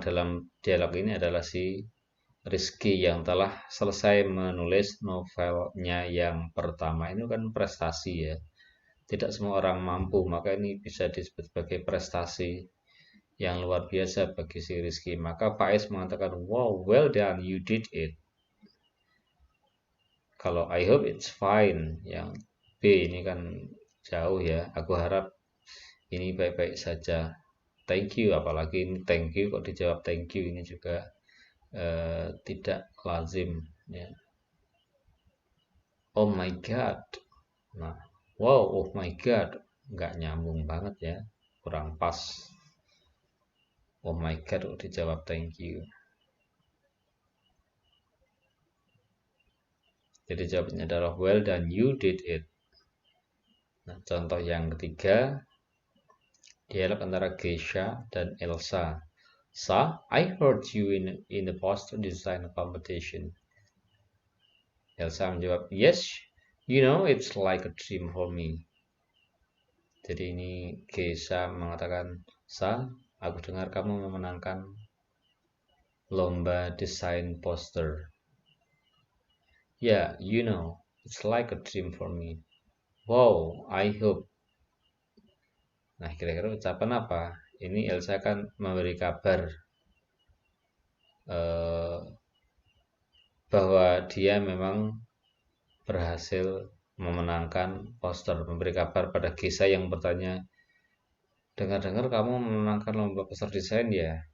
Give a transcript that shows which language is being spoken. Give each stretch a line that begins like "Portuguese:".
Indonesian: Dalam dialog ini adalah si Rizky yang telah selesai menulis novelnya yang pertama. Ini kan prestasi ya. Tidak semua orang mampu, maka ini bisa disebut sebagai prestasi yang luar biasa bagi si Rizky. Maka Faiz mengatakan,
English: wow, well done, you did it.
Indonesian: Kalau
English: I hope it's fine,
Indonesian: yang B ini kan jauh ya. Aku harap ini baik-baik saja. Thank you, apalagi ini
English: thank you
Indonesian: kok dijawab thank you, ini juga tidak lazim ya.
English: Oh my god.
Indonesian: Nah, wow, oh my god, nggak nyambung banget ya, kurang pas.
English: Oh my god
Indonesian: kok dijawab thank you. Jadi jawabnya adalah
English: well done, you did it.
Indonesian: Nah, contoh yang ketiga, dialog antara Geisha dan Elsa.
English: Sa, I heard you in the poster design competition.
Indonesian: Elsa menjawab,
English: yes, you know it's like a dream for me.
Indonesian: Jadi ini Geisha mengatakan, Sa, aku dengar kamu memenangkan lomba desain poster.
English: Yeah, you know, it's like a dream for me. Wow, I hope.
Indonesian: Nah, kira-kira ucapan apa? Ini Elsa kan memberi kabar bahwa dia memang berhasil memenangkan poster, memberi kabar pada Gesa yang bertanya, dengar-dengar kamu memenangkan lomba poster desain ya?